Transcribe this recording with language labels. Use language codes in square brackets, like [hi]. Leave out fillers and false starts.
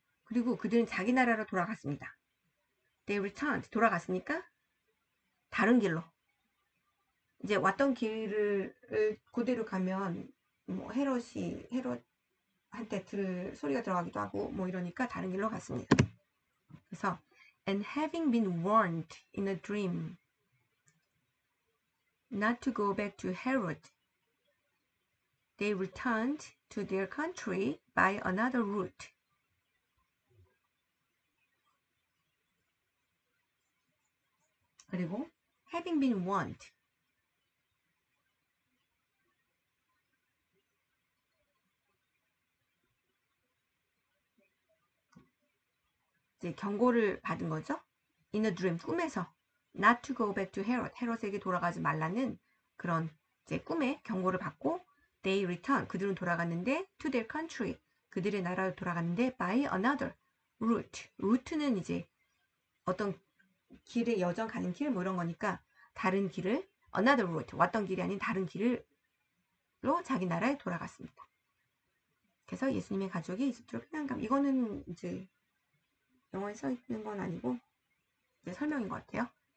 [ko] 그리고 그들은 자기 나라로 돌아갔습니다. [en] They returned. [ko] 돌아갔으니까 다른 길로. 이제 왔던 길을 그대로 가면 뭐 헤롯한테 들을 소리가 들어가기도 하고 뭐 이러니까 다른 길로 갔습니다. [en] 그래서 and having been warned in a dream not to go back to Herod, they returned to their country by another route. [ko] 그리고 [en] having been warned [ko] 이제 경고를 받은 거죠. [en] In a dream [ko] 꿈에서 [en] not to go back to Herod [ko] 헤롯에게 돌아가지 말라는 그런 이제 꿈에 경고를 받고 [en] they return [ko] 그들은 돌아갔는데 [en] to their country [ko] 그들의 나라로 돌아갔는데 [en] by another route [ko] route는 이제 어떤 길의 여정 가는 길 뭐 이런 거니까 다른 길을 another route 왔던 길이 아닌 다른 길로 자기 나라에 돌아갔습니다. 그래서 예수님의 가족이 이집트로 피난감. 이거는 이제 영어에 써 있는 건 아니고 이제 설명인 것 같아요.